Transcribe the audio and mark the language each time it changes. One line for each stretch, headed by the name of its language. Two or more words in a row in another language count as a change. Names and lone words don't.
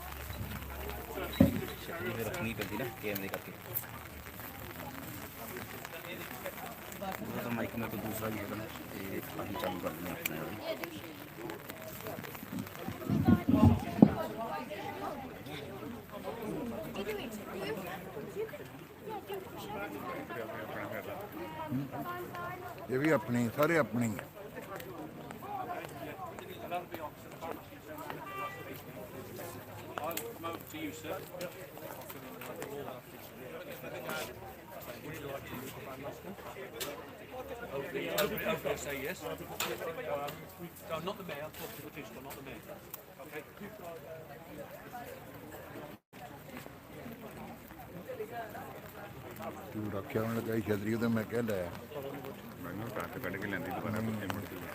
Punjabi: ਛਤਰੀ ਫਿਰ ਰੱਖਣੀ ਪੈਂਦੀ ਨਾ ਕੈਮਰੇ ਕਰਕੇ ਉਹ ਤਾਂ ਮਾਈਕ ਮੇਰੇ ਕੋਲ ਦੂਸਰਾ ਵੀ ਹੈਗਾ ਤੇ ਅਸੀਂ ਚਾਲੂ ਕਰ ਦਿੰਦੇ ਆਪਣੇ ਵਾਲੀ ਇਹ ਵੀ ਆਪਣੇ ਸਾਰੇ ਆਪਣੇ ਹੀ
English: Say yes. No, not the mayor. Talk to the police, but not the mayor. Okay.
Punjabi: ਤੂੰ ਰੱਖਿਆ ਹੁਣ ਲਗਾਈ ਛਤਰੀ ਉਹਦੇ ਮੈਂ ਕਹਿ ਲਿਆ ਮੈਨੂੰ ਟੱਕ ਕੱਢ ਕੇ ਲੈਂਦੀ ਦੁਬਾਰਾ ਪੇਮੈਂਟ